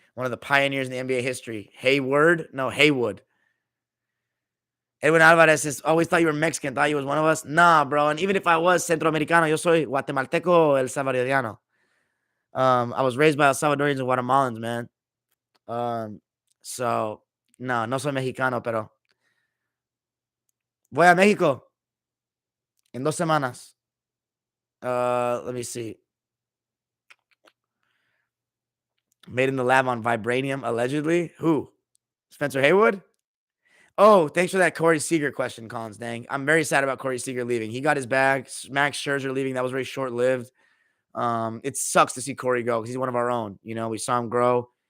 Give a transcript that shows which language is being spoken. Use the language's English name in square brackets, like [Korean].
[English] One of the pioneers in the NBA history. Hayward? No, Haywood. Edwin Alvarez always thought you were Mexican, thought you was one of us. Nah, bro. And even if I was [Spanish] Centroamericano, yo soy guatemalteco el salvadoriano. [English] I was raised by El Salvadorians and Guatemalans, man. [Spanish] So no soy mexicano, pero voy a México en 2 semanas. [English] Let me see. Made in the lab on vibranium, allegedly. Who? Spencer Haywood? Oh, thanks for that Corey Seager question, Collins. Dang. I'm very sad about Corey Seager leaving. He got his bag. Max Scherzer leaving. That was very short lived. It sucks to see Corey go because he's one of our own. We saw him grow.